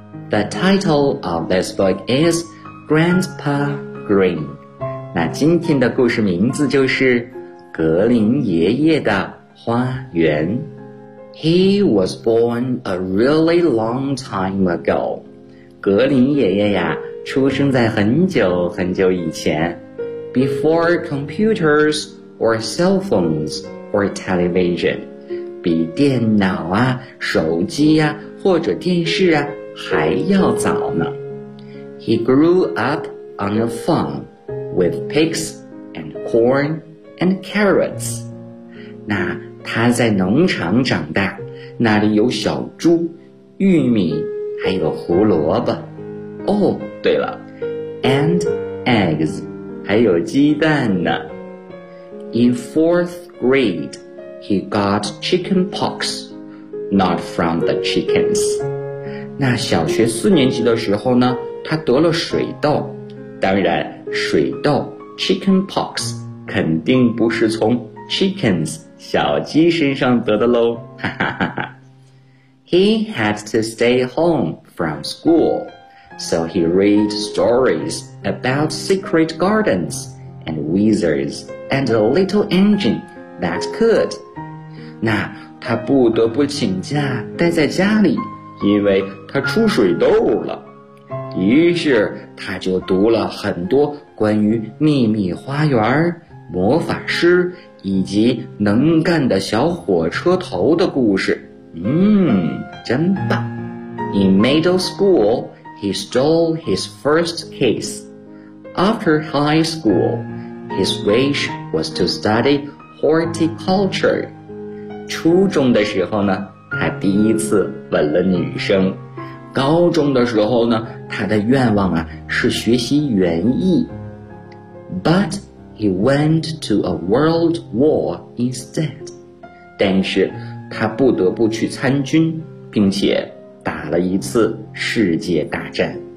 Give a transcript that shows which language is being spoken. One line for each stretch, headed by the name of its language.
English: The title of this book is Grandpa Green.
Chinese: 那今天的故事名字就是《格林爷爷的花园》。
English: He was born a really long time ago.
Chinese: 格林爷爷呀，出生在很久很久以前。
English: Before computers or cell phones or television.
Chinese: 比电脑啊、手机啊或者电视啊还要早呢。
English: He grew up on a farm. With pigs and corn and carrots.
Chinese: 那他在农场长大，那里有小猪、玉米，还有胡萝卜。哦，对了，
English: and eggs，
Chinese: 还有鸡蛋呢。
English: In fourth grade, he got chicken pox, not from the chickens.
Chinese: 那小学四年级的时候呢，他得了水痘。当然，水痘 chicken pox 肯定不是从 chickens 小鸡身上得的喽。
English: He had to stay home from school, so he read stories about secret gardens and wizards and a little engine that could.
Chinese: 那他不得不请假待在家里，因为他出水痘了。于是他就读了很多关于秘密花园、魔法师以及能干的小火车头的故事。真棒。
English: In middle school, he stole his first kiss. After high school, his wish was to study horticulture.
Chinese: 初中的时候呢，他第一次吻了女生。高中的时候呢，他的愿望啊，是学习园艺。
English: But he went to a world war instead.
Chinese: 但是他不得不去参军，并且打了一次世界大战。